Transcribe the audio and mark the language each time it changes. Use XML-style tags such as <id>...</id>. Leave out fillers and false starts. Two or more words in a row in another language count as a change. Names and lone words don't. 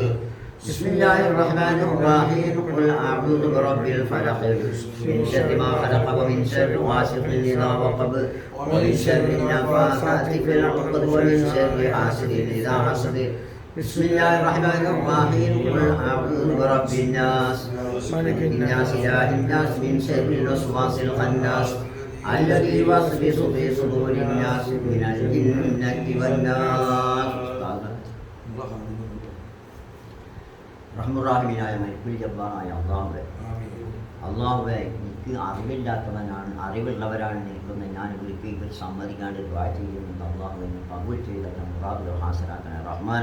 <ar>بسم الله الرحمن الرحيم قل أعوذ برب الفلق من شر ما خلق ومن شر غاسق إذا وقب ومن شر النفاثات في العقد ومن شر حاسد إذا حسد. بسم الله الرحمن الرحيم قل أعوذ برب الناس ملك الناس إله الناس من شر الوسواس الخناس الذي يوسوس في صدور الناس من الجنة والناس.</ar> <ml>റഹ്മുറാഹിമീനായ മലിക്കുൽ ജബ്ബാറായ അള്ളാഹുവേ എനിക്ക് അറിവില്ലാത്തവനാണ്, അറിവുള്ളവരാണ് നിൽക്കുന്ന ഞാൻ വിളിപ്പിക്കൽ സമ്മതിക്കാണ്ട് ദുആ ചെയ്യുന്നത് അള്ളാഹുവിനെ കബൂൽ ചെയ്ത മുറാദുകൾ ഹാസരാക്കണേ റഹ്മാൻ.</ml>